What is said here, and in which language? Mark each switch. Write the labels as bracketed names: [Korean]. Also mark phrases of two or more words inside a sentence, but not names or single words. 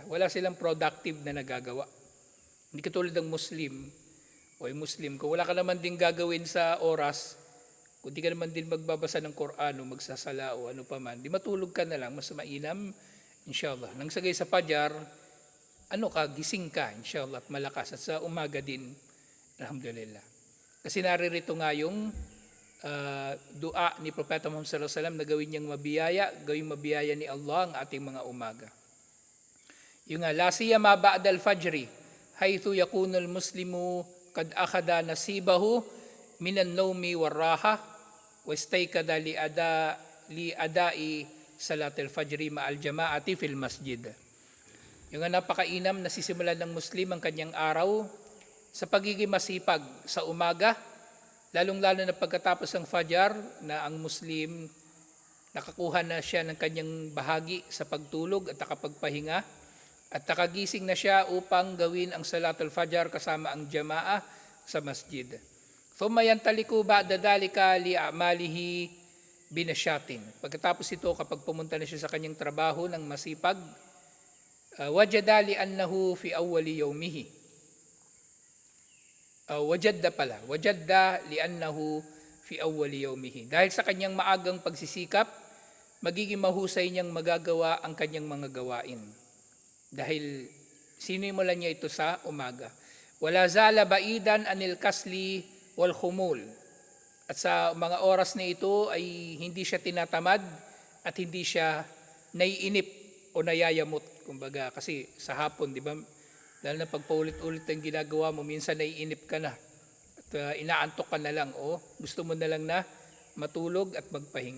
[Filipino] Wala silang productive na nagagawa. Hindi katulad ng Muslim, o yung Muslim, kung wala ka naman din gagawin sa oras, kung di ka naman din magbabasa ng Quran o magsasala o ano pa man, di matulog ka na lang, mas mainam, inshallah. Nang sagay sa Fajar, gising ka, inshallah, at malakas. At sa umaga din, alhamdulillah. Kasi naririto nga yung dua ni Propeta Muhammad [Arabic] صلى الله عليه وسلم [Filipino] na gawing mabiyaya ni Allah ang ating mga umaga. [Arabic] Yung لا سيما بعد الفجر حيث يكون المسلم قد أخذ نصيبه من النوم والراحة واستيقظ لأداء صلاة الفجر مع الجماعة في المسجد. [Filipino] Yung napakainam na sisimulan ng Muslim ang kanyang araw sa pagiging masipag sa umaga, lalong-lalo na pagkatapos ng fajar na ang Muslim nakakuha na siya ng kanyang bahagi sa pagtulog at nakapagpahinga at nakagising na siya upang gawin ang [Arabic] صلاة الفجر [Filipino] kasama ang jamaah sa masjid. [Arabic] ثم ينطلق بعد ذلك لأعماله بنشاط. [Filipino] Pagkatapos ito, kapag pumunta na siya sa kanyang trabaho ng masipag, [Arabic] وجد لأنه في أول يومه. وجد لأنه في أول يومه. [Filipino] Dahil sa kanyang maagang pagsisikap, magiging mahusay niyang magagawa ang kanyang mga gawain. Dahil sinimulan niya ito sa umaga. [Arabic] ولا زال بعيدا عن الكسل والخمول. [Filipino] At sa mga oras na ito ay hindi siya tinatamad at hindi siya naiinip o nayayamot. Kumbaga, kasi sa hapon, di ba, dahil na pagpaulit-ulit ang ginagawa mo, minsan naiinip ka na at inaantok ka na lang o gusto mo na lang na matulog at magpahinga.